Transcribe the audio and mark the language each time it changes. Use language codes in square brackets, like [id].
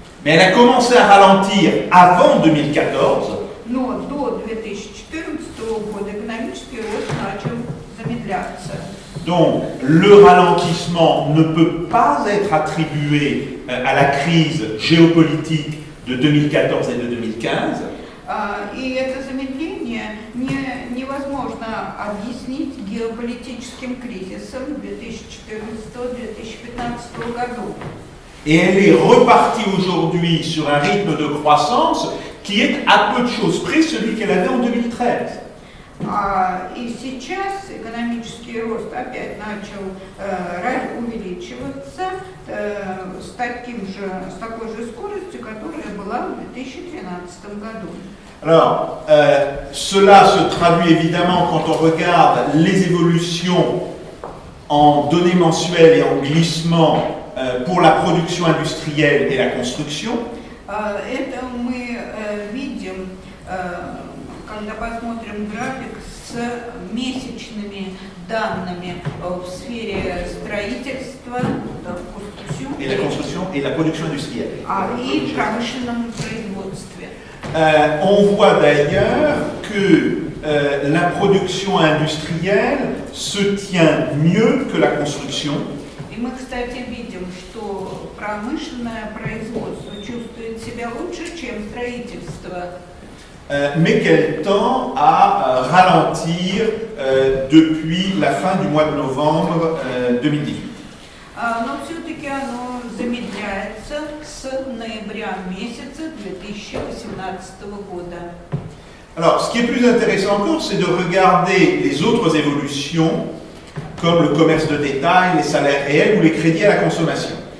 [fr] Mais elle a commencé à ralentir avant 2014. [ru] Но до 2014 года экономический рост начал замедляться. [fr] Donc, le ralentissement ne peut pas être attribué à la crise géopolitique de 2014 et de 2015. [ru] И это замедление невозможно объяснить геополитическим кризисом 2014-2015 годов. [fr] Et elle est repartie aujourd'hui sur un rythme de croissance qui est à peu de choses près celui qu'elle avait en 2013. [ru] И сейчас экономический рост опять начал увеличиваться с такой же скоростью, которая была в 2013 году. [fr] Alors, cela se traduit évidemment quand on regarde les évolutions en données mensuelles et en glissement pour la production industrielle et la construction. [ru] Это мы видим, когда посмотрим график с месячными данными в сфере строительства, [fr] Et la construction et la production industrielle. [ru] И промышленном производстве. [fr] On voit d'ailleurs que la production industrielle se tient mieux que la construction. [ru] И мы, кстати, видим, что промышленное производство чувствует себя лучше, чем строительство. [fr] Mais qu'elle tend à ralentir depuis la fin du mois de novembre 2018. [ru] Но все-таки оно замедляется с ноября месяца 2018 года. [fr] Alors, ce qui est plus intéressant encore, c'est de regarder les autres évolutions, comme le commerce de détail, les salaires réels ou les crédits à la consommation.